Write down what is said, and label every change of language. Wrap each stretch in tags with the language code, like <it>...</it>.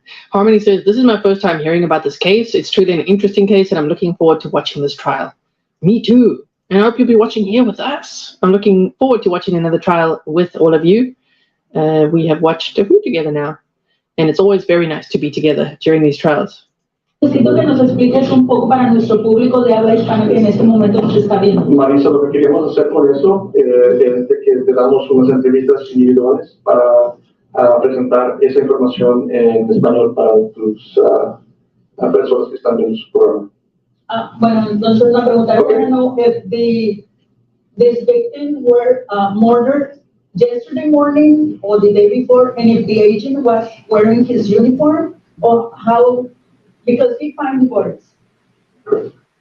<en>Harmony says, "This is my first time hearing about this case. It's truly an interesting case, and I'm looking forward to watching this trial." Me too. And I hope you'll be watching here with us. I'm looking forward to watching another trial with all of you. We have watched a few together now, and it's always very nice to be together during these trials.</en> <es>Necesito que nos expliques un poco para nuestro público de habla hispana que en este momento nos está viendo. Marisa, lo que queremos hacer con eso es que te damos unas entrevistas individuales para presentar esa información en español para tus personas que están en su programa. Bueno, entonces una pregunta.</es> <en>I want to know if these victims were murdered yesterday morning or the day before, and if the agent was wearing his uniform, or how, because he found the bodies.</en>